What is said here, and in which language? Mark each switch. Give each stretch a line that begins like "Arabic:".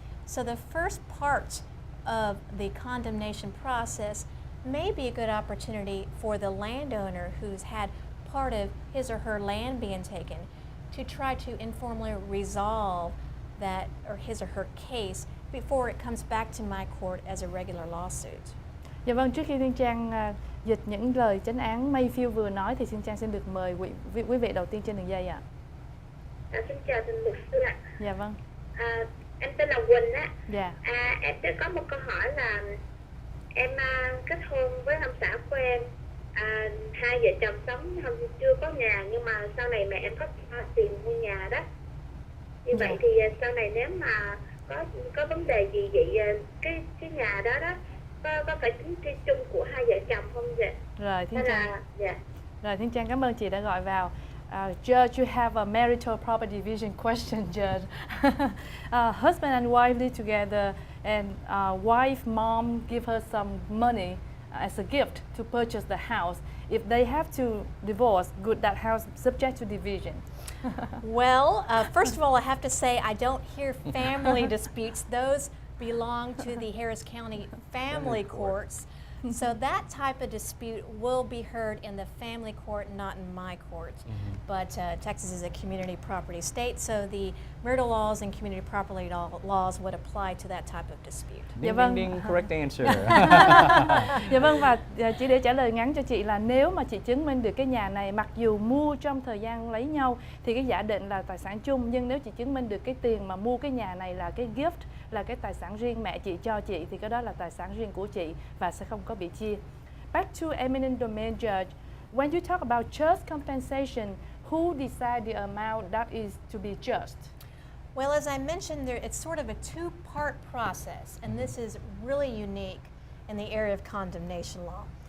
English: So the first part of the condemnation process may be a good opportunity for the landowner who's had part of his or her land being taken to try to informally resolve that or his or her case before it comes back to my court as a regular lawsuit.
Vietnamese: Dạ vâng, trước khi Thiên Trang dịch những lời chánh án Mayfield vừa nói thì Thiên Trang xin được mời quý vị đầu tiên trên đường dây ạ. Xin chào thưa luật sư ạ. Dạ vâng. Em tên là Quỳnh á. Dạ. Em sẽ có một câu hỏi là em kết hôn với ông xã của em. 2 vợ chồng sống chưa có nhà, nhưng mà sau này mẹ em có tiền mua nhà đó. Như vậy thì sau này nếu mà có vấn đề gì vậy, cái nhà đó có phải tính chi chung của 2 vợ chồng không vậy? Rồi Thiên Trang. Dạ. Rồi Thiên Trang cảm ơn chị đã gọi vào.
English: Judge, you have a marital property division question, Judge. Husband and wife live together, and wife mom give her some money as a gift to purchase the house. If they have to divorce, could that house subject to division? Well, first of all, I have to say I don't hear family disputes. Those belong to the Harris County family courts. So that type of dispute will be heard in the family court, not in my court. But Texas is a community property state, so the marital laws and community property laws would apply to that type of dispute. Ding, ding, ding, correct answer.
Vietnamese: Dạ vâng, và chỉ để trả lời ngắn cho chị là nếu mà chị chứng minh được cái nhà này mặc dù mua trong thời gian lấy nhau thì cái giả định là tài sản chung, nhưng nếu chị chứng minh được cái tiền mà mua cái nhà này là cái
English: gift,
Vietnamese: là cái tài sản riêng mẹ chị cho chị, thì cái đó là tài sản riêng của chị và sẽ không có bị chia.
English: Back to eminent domain judge, when you talk about just compensation, who decide the amount that is to be just? Well, as I mentioned, it's sort of a 2-part process, and this is really unique in the area of condemnation law.